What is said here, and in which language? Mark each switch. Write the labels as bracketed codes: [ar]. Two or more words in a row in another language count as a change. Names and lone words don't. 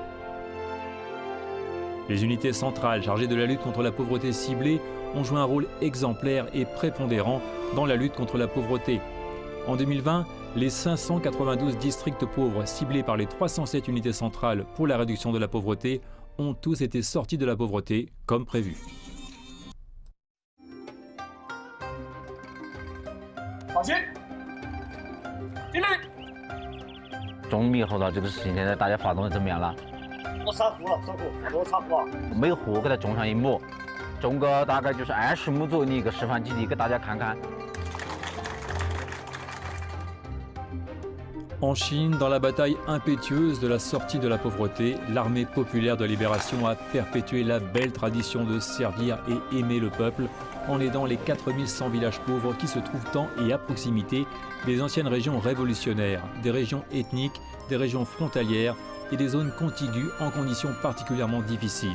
[fr] Les unités centrales chargées de la lutte contre la pauvreté ciblée ont joué un rôle exemplaire et prépondérant dans la lutte contre la pauvreté. En 2020, les 592 districts pauvres ciblés par les 307 unités centrales pour la réduction de la pauvreté ont tous été sortis de la pauvreté comme prévu. [zh] 中猕猴桃这个事情，现在大家发动的怎么样了？我插胡了，我插胡了。每户给它种上1亩，种个大概就是20亩左右的一个示范基地，给大家看看。 [fr] En Chine, dans la bataille impétueuse de la sortie de la pauvreté, l'armée populaire de libération a perpétué la belle tradition de servir et aimer le peuple en aidant les 4100 villages pauvres qui se trouvent en et à proximité des anciennes régions révolutionnaires, des régions ethniques, des régions frontalières et des zones contiguës en conditions particulièrement difficiles.